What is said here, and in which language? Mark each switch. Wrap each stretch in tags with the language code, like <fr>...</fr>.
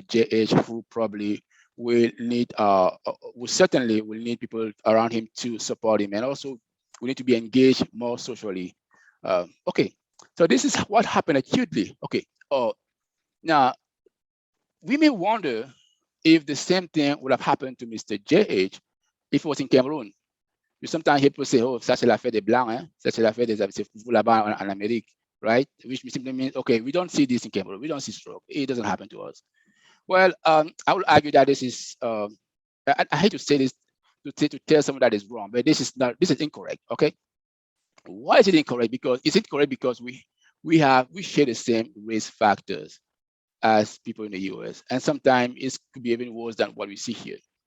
<en>JH, who probably will need, we certainly will need people around him to support him. And also, we need to be engaged more socially. Okay, so this is what happened acutely. Okay, now, we may wonder if the same thing would have happened to Mr. JH if he was in Cameroon. Sometimes people say, oh,</en> <fr>ça c'est l'affaire des Blancs, hein? Ça c'est l'affaire des là-bas en Amérique,</fr> <en>right? Which simply means, okay, we don't see this in Cameroon. We don't see stroke. It doesn't happen to us. Well, I would argue that this is, I hate to say this, to tell someone that is wrong, but this is incorrect, okay? Why is it incorrect? Because it's incorrect because we share the same risk factors as people in the US, and sometimes it could be even worse than what we see here.</en>